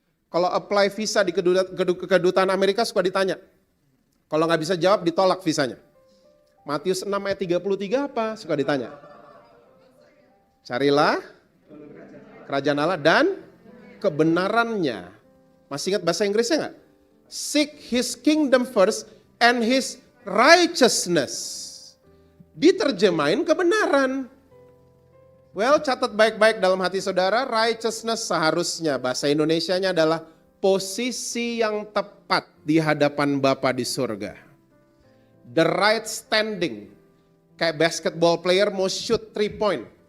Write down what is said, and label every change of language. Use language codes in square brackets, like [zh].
[id] Kalau apply visa di kedutaan Amerika suka ditanya. Kalau nggak bisa jawab ditolak visanya. Matius 6 ayat 33 apa? Suka ditanya. Carilah kerajaan Allah dan kebenarannya. Masih ingat bahasa Inggrisnya nggak? [en] Seek His kingdom first and His righteousness. [id] Diterjemahin kebenaran. Well, catat baik-baik dalam hati saudara, righteousness seharusnya bahasa Indonesianya adalah posisi yang tepat di hadapan Bapa di surga. [en] The right standing. Kayak basketball player mau shoot 3 point.